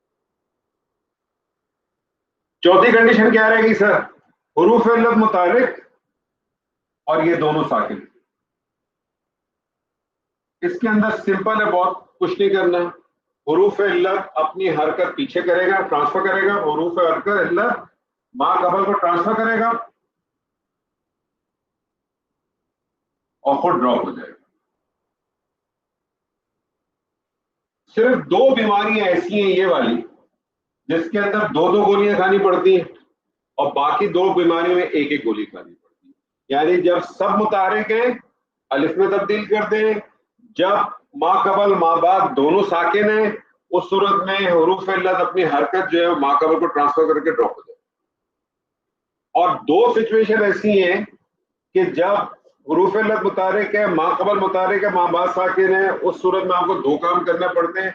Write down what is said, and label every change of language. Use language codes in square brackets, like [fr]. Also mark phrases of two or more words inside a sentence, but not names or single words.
[ur] چوتھی کنڈیشن کیا رہے گی سر؟ حروف علت متحرک اور یہ دونوں ساکن۔ اس کے اندر سمپل ہے، بہت کچھ نہیں کرنا۔ حروف علت اپنی حرکت پیچھے کرے گا، ٹرانسفر کرے گا، حروف علت ما قبل کو ٹرانسفر کرے گا اور خود ڈراپ ہو جائے گا۔ صرف 2 بیماریاں ایسی ہیں یہ والی جس کے اندر 2 گولیاں کھانی پڑتی ہیں اور باقی 2 بیماریوں میں 1 گولی کھانی پڑتی ہے۔ یعنی جب سب متحرک ہیں الف میں تبدیل کر دیں، جب ما قبل ما بعد دونوں ساکن ہیں اس صورت میں حروف علت اپنی حرکت جو ہے ما قبل کو ٹرانسفر کر کے ڈراپ ہو جائے۔ اور 2 سچویشن ایسی ہیں کہ جب حروف علت متحرک ہے، ما قبل متحرک ہے، ما بعد ساکن ہے، اس صورت میں آپ کو 2 کام کرنے پڑتے ہیں۔